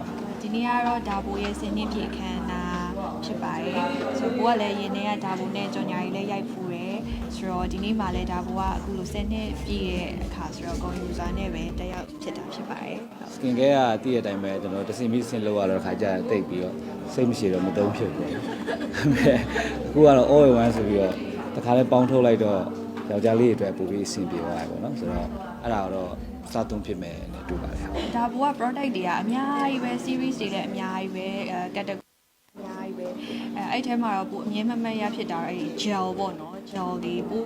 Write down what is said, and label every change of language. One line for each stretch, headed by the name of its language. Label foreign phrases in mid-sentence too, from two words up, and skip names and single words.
Burmese: ဒီနေ့ကတော့ဒါဘိုရဲ့စင်နှစ်ပြည့်ခမ်းနာဖြစ်ပါတယ်ဆိုတော့ဘိုကလည်းရင်းနေကဒါဘိုနဲ့ကြော်ညာကြီးလည်းရိုက်ဖူးတယ်ဆိုတော့ဒီနေ့မှလည်းဒါဘိုကအခုလိုစင်နှစ်ပြည့်ရဲ့အခါဆိုတော့ဂုဏ်ယူစွာနဲ့ပဲတက်ရောက်ဖြစ်တာဖြစ်ပါတယ်
English: skin care
Burmese: ကတည့်တဲ့အတိုင်းပဲကျွန်တော်တစင်ပြီးစင်လောက်ရတော့ခါကျတိတ်ပြီးတော့စိတ်မရှိတော့မသုံးဖြစ်ဘူးအခုကတော့
English: all in one
Burmese: ဆိုပြီးတော့တခါလဲပေါင်းထုတ်လိုက်တော့ယောက်ျားလေးတွေအတွက်ပိုပြီးအဆင်ပြေသွားတယ်ပေါ့နော်ဆိုတော့အဲ့ဒါတော့စားသုံးဖြစ်မယ်နဲ့တူပါတယ် ဒါဘိုက product တွေကအများကြီးပဲ series တွေလည်းအများကြီးပဲ category အများကြီးပဲအဲ့ထဲမှာတော့ပိုအမြဲမမှတ်ရဖြစ်တာအဲ့ gel ပေါ့နော် gel လေးပို